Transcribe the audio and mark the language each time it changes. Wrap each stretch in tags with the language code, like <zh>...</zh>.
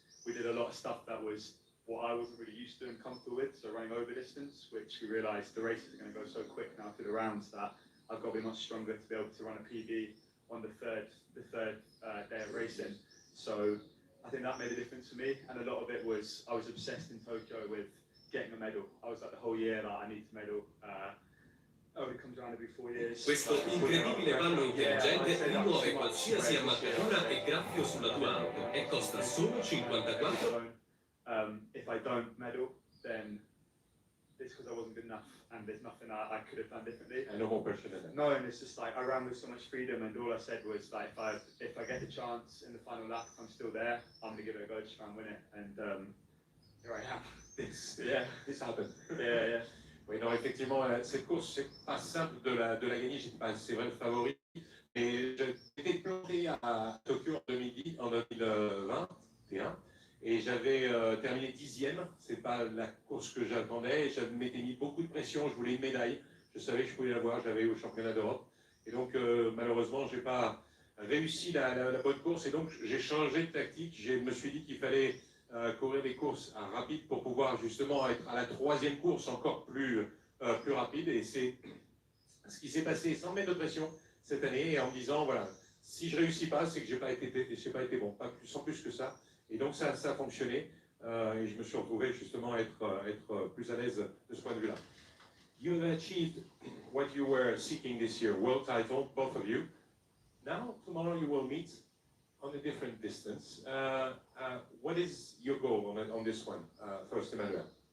<en>we did a lot of stuff that was what I wasn't really used to and comfortable with, so running over distance, which we realised the races are going to go so quick now through the rounds that I've got to be much stronger to be able to run a PB on the third day of racing. So I think that made a difference for me, and a lot of it was I was obsessed in Tokyo with getting a medal. I was like the whole year like I need to medal. It comes around every 4 years.</en> <it>Questo incredibile panno intelligente rimuove qualsiasi ammaccatura e graffio sulla tua auto e costa solo 54.</it> <en>If I don't medal, then it's because I wasn't good enough, and there's nothing I could have done differently. And no more pressure than that. No, and it's just like I ran with so much freedom, and all I said was like, if I get the chance in the final lap, if I'm still there, I'm gonna give it a go to try and win it. And here I am. This happened. Yeah.</en> <fr>Oui, non, effectivement, cette course, c'est pas simple de la gagner. J'étais pas, c'est vrai, le favori. Et j'étais planté à Tokyo en 2021 et j'avais terminé 10e. C'est pas la course que j'attendais. Je m'étais mis beaucoup de pression. Je voulais une médaille. Je savais que je pouvais l'avoir. J'avais au championnat d'Europe. Et donc, malheureusement, j'ai pas réussi la bonne course. Et donc, j'ai changé de tactique. Je me suis dit qu'il fallait courir des courses rapides pour pouvoir justement être à la 3e course encore plus rapide. Et c'est ce qui s'est passé sans mettre de pression cette année et en me disant, voilà, si je réussis pas, c'est que j'ai pas été bon, pas plus, sans plus que ça. Et donc ça a fonctionné et je me suis retrouvé justement à être plus à l'aise de ce point de vue-là.</fr> <en>You have achieved what you were seeking this year, world title, both of you. Now, tomorrow you will meet on a different distance. What is your goal on this one, first, Emmanuel?</en>